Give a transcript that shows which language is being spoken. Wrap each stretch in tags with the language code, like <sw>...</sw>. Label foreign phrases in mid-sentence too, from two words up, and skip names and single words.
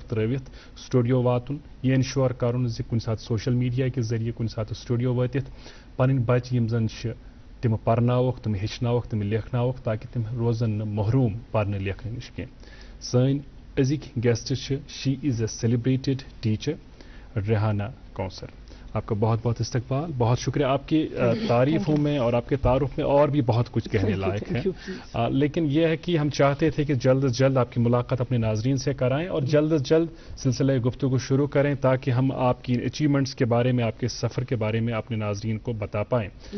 <ks>ترٲوِتھ سٹوڈیو واتُن یہِ انشور کرُن زِ کُنہِ ساتہٕ</ks> <en>social media</en> <ks>کہِ ذٔریعہٕ کُنہِ ساتہٕ سٹوڈیو وٲتِتھ پنٕنۍ بچہِ یِم زن چھِ تِم پرناووکھ تِم ہیٚچھناووکھ تِم لیکھناووکھ تاکہِ تِم روزن نہٕ محروٗم پرنہٕ لیکھنہٕ نِش کینٛہہ سٲنۍ أزِکۍ گیسٹ چھِ</ks> <en>she is a celebrated teacher</en> <ur>ریحانہ کوثر آپ کا بہت بہت استقبال بہت شکریہ آپ کی تعریفوں میں اور آپ کے تعارف میں اور بھی بہت کچھ کہنے لائق ہے لیکن یہ ہے کہ ہم چاہتے تھے کہ جلد از جلد آپ کی ملاقات اپنے ناظرین سے کرائیں اور جلد از جلد سلسلہ گفتگو شروع کریں تاکہ ہم آپ کی اچیومنٹس کے بارے میں آپ کے سفر کے بارے میں اپنے ناظرین کو بتا پائیں</ur>